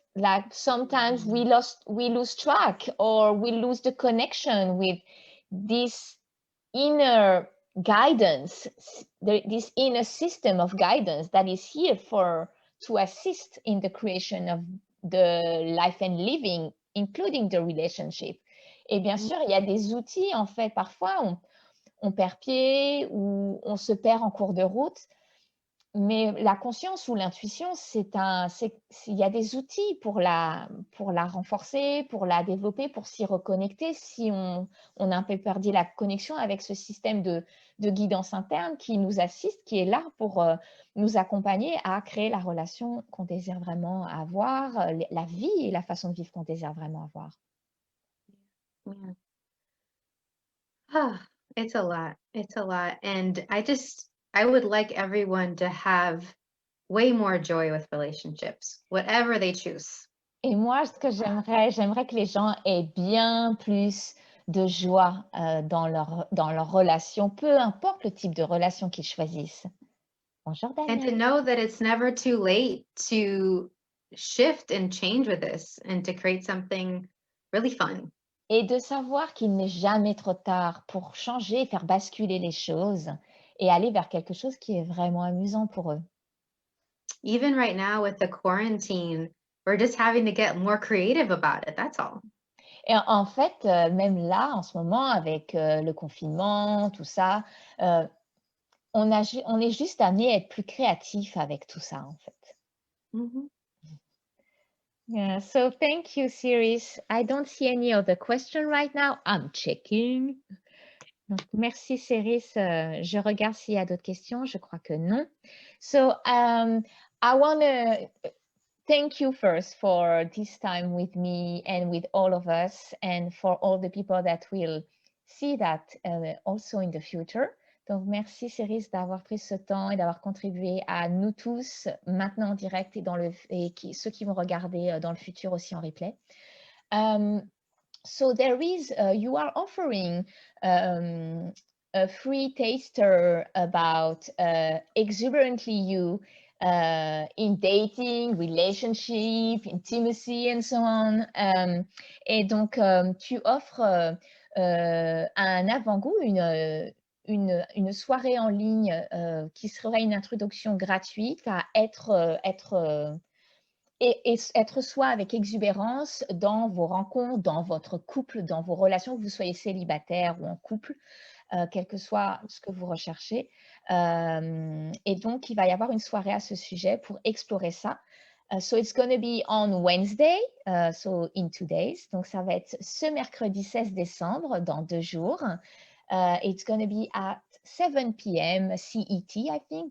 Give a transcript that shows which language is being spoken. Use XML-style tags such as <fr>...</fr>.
<en>Like sometimes we lose track, or we lose the connection with this inner guidance, this inner system of guidance that is here to assist in the creation of the life and living, including the relationship.</en> <fr>Et bien sûr, il y a des outils, en fait, parfois on perd pied ou on se perd en cours de route. Mais la conscience ou l'intuition, il y a des outils pour la renforcer, pour la développer, pour s'y reconnecter si on a un peu perdu la connexion avec ce système de guidance interne qui nous assiste, qui est là pour nous accompagner à créer la relation qu'on désire vraiment avoir, la vie et la façon de vivre qu'on désire vraiment avoir.</fr> <en>Yeah. Ah, it's a lot. It's a lot. And I would like everyone to have way more joy with relationships, whatever they choose.</en> <fr>Et moi, ce que j'aimerais que les gens aient bien plus de joie dans leur relation, peu importe le type de relation qu'ils choisissent. Bonjour</fr> <en>And to Daniel. know that it's never too late to shift and change with this and to create something really fun.</en> <fr>Et de savoir qu'il n'est jamais trop tard pour changer, faire basculer les choses et aller vers quelque chose qui est vraiment amusant pour eux.</fr> <en>Even right now with the quarantine, we're just having to get more creative about it. That's all.</en> <fr>Et en fait, même là, en ce moment, avec le confinement, tout ça, on est juste amené à être plus créatif avec tout ça, en fait. Mm-hmm.</fr> <en>Yeah, so thank you, Siris. I don't see any other question right now. I'm checking.</en> <fr>Donc, merci, Siris. Je regarde s'il y a d'autres questions. Je crois que non.</fr> <en>So, I want to thank you first for this time with me and with all of us, and for all the people that will see that also in the future.</en> <fr>Donc, merci Siris d'avoir pris ce temps et d'avoir contribué à nous tous maintenant en direct et ceux qui vont regarder dans le futur aussi en replay.</fr> <en>So there is, you are offering a free taster about exuberantly you in dating, relationship, intimacy, and so on.</en> <fr>Et donc, tu offres un avant-goût, une soirée en ligne qui serait une introduction gratuite à être soi avec exubérance dans vos rencontres, dans votre couple, dans vos relations, que vous soyez célibataire ou en couple, quel que soit ce que vous recherchez. Et donc, il va y avoir une soirée à ce sujet pour explorer ça.</fr> <en>So it's going to be on Wednesday, so in 2 days.</en> <fr>Donc, ça va être ce mercredi 16 décembre, dans 2 jours.</fr> <en>It's going to be at 7 p.m. CET, I think.</en>